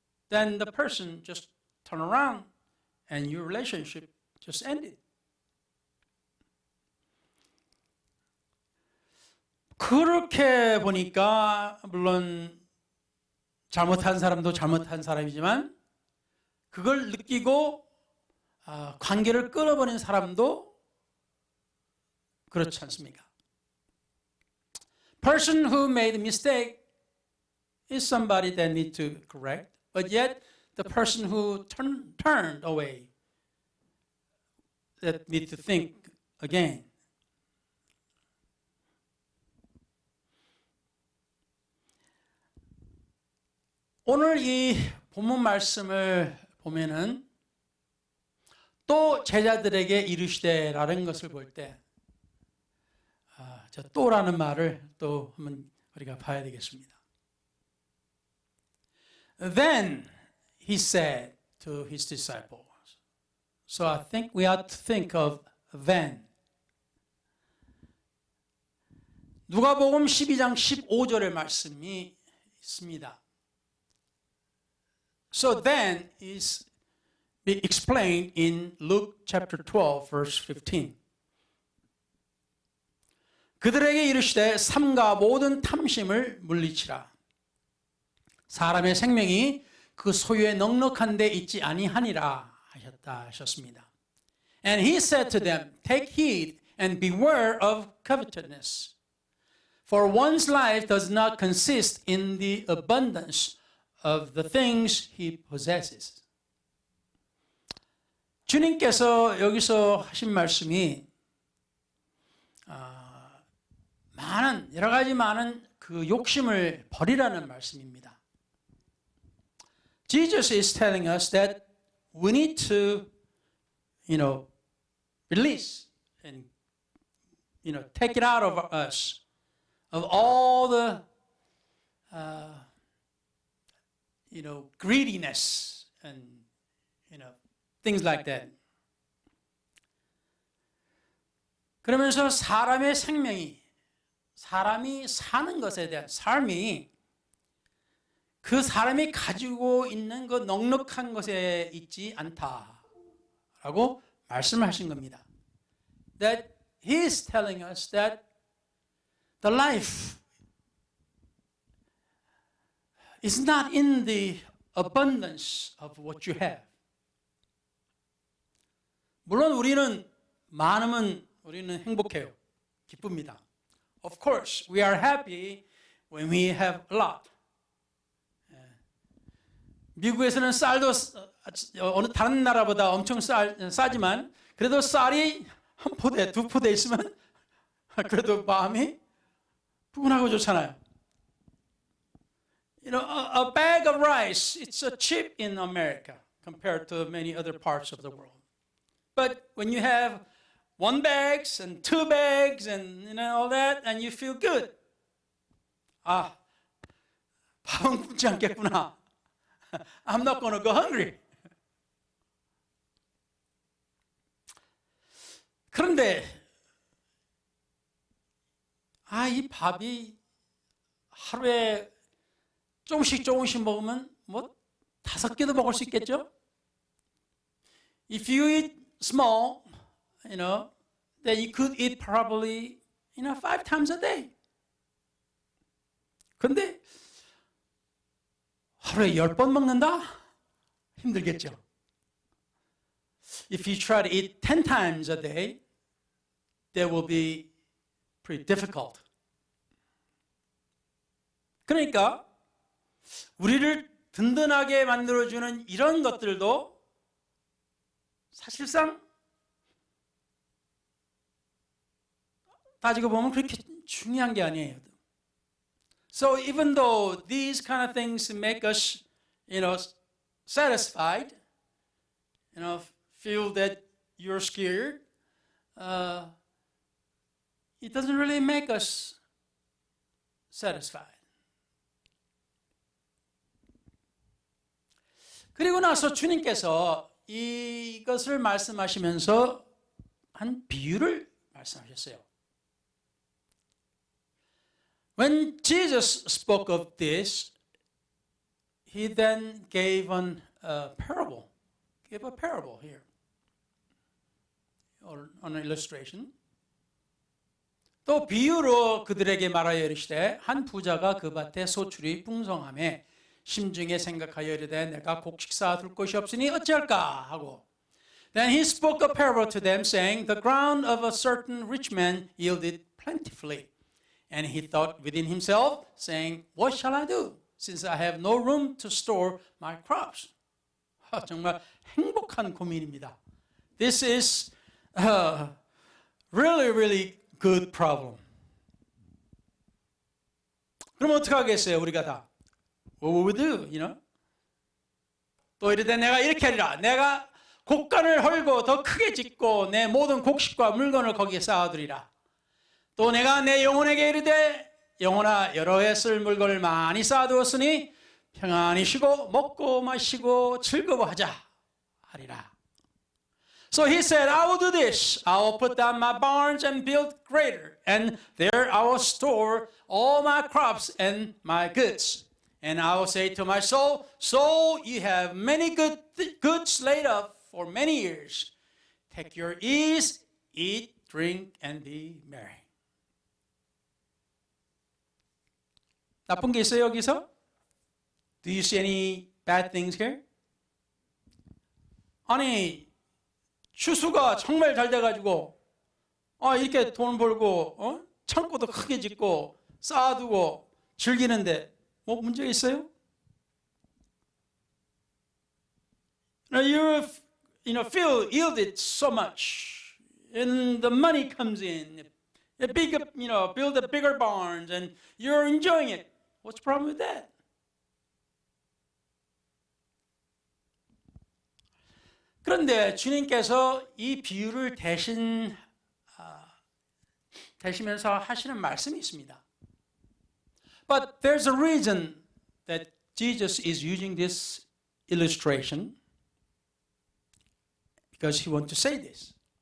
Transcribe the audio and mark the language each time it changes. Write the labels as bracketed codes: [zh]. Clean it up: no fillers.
[en] Then the person just turned around and your relationship just ended. [ko] 그렇게 보니까 물론 잘못한 사람도 잘못한 사람이지만 그걸 느끼고 관계를 끊어버린 사람도 그렇지 않습니까? [en] Person who made a mistake is somebody that needs to correct, but yet the person who turned away that need to think again. [ko] 오늘 이 본문 말씀을 보면은 또 제자들에게 이르시되라는 것을 볼 때, 저 또라는 말을 또 한번 우리가 봐야 되겠습니다. [en] Then he said to his disciples. So I think we ought to think of then. [ko] 누가복음 12장 15절의 말씀이 있습니다. [en] So then is explained in Luke chapter 12 verse 15. [ko] 그들에게 이르시되 삼가 모든 탐심을 물리치라. 사람의 생명이 그 소유에 넉넉한 데 있지 아니하니라 하셨습니다. [en] And he said to them, take heed and beware of covetousness. For one's life does not consist in the abundance of the things he possesses. [ko] 주님께서 여기서 하신 말씀이 여러 가지 많은 그 욕심을 버리라는 말씀입니다. [en] Jesus is telling us that we need to, release and, take it out of us. Of all the, greediness and, things like that. [ko] 그러면서 사람의 생명이, 사람이 사는 것에 대한 삶이 그 사람이 가지고 있는 그 넉넉한 것에 있지 않다라고 말씀하신 겁니다. [en] That he is telling us that the life is not in the abundance of what you have. [ko] 물론 우리는 많으면 우리는 행복해요. 기쁩니다. [en] Of course, we are happy when we have a lot. [ko] 미국에서는 쌀도 어느 다른 나라보다 엄청 싸지만 그래도 쌀이 한 포대, 두 포대 있으면 그래도 마음이 푸근하고 좋잖아요. [en] A bag of rice, it's so cheap in America compared to many other parts of the world. But when you have one bags and two bags and all that, and you feel good. [ko] 밥은 굶지 않겠구나. [en] I'm not going to go hungry. [ko] 그런데 이 밥이 하루에 조금씩 먹으면 5개도 먹을 수 있겠죠? [en] If you eat small, then you could eat probably, 5 times a day. [ko] 근데 하루에 10번 먹는다? 힘들겠죠. [en] If you try to eat 10 times a day, that will be pretty difficult. [ko] 그러니까 우리를 든든하게 만들어주는 이런 것들도 사실상 따지고 보면 그렇게 중요한 게 아니에요. [en] So even though these kind of things make us, satisfied, feel that you're scared, it doesn't really make us satisfied. [ko] 그리고 나서 주님께서 이것을 말씀하시면서 한 비유를 말씀하셨어요. [en] When Jesus spoke of this, he then gave a parable. Gave a parable here, or an illustration. [ko] 또 비유로 그들에게 말하여 이르시되 한 부자가 그 밭에 소출이 풍성하매 심중에 생각하여 이르되 내가 곡식 쌓아둘 곳이 없으니 어찌할까 하고. [en] Then he spoke a parable to them, saying, The ground of a certain rich man yielded plentifully. And he thought within himself, saying, What shall I do, since I have no room to store my crops? [ko] 정말 행복한 고민입니다. [en] This is a really good problem. [ko] 그럼 어떻게 하겠어요, 우리가 다? [en] What would we do, [ko] 또 이르되 내가 이렇게 하리라. 내가 곡간을 헐고 더 크게 짓고 내 모든 곡식과 물건을 거기에 쌓아두리라. 또 내가 내 영혼에게 이르되 영혼아 여러 해 쓸 물건을 많이 쌓아두었으니 평안히 쉬고 먹고 마시고 즐거워하자 하리라. [en] So he said, I will do this. I will put down my barns and build greater, and there I will store all my crops and my goods. And I will say to my soul, soul, you have many goods laid up for many years. Take your ease, eat, drink, and be merry. [ko] 나쁜 게 있어요, 여기서? [en] Do you see any bad things here? [ko] 아니, 추수가 정말 잘 돼가지고, 이렇게 돈 벌고, 창고도 크게 짓고, 쌓아두고, 즐기는데, 뭐 문제가 있어요? [en] You feel yielded so much, and the money comes in, build a bigger barns, and you're enjoying it. What's the problem with that? [ko] 그런데 주님께서 이 비유를 대시면서 하시는 말씀이 있습니다. [en] But there's a reason that Jesus is using this illustration, because he wants to say this.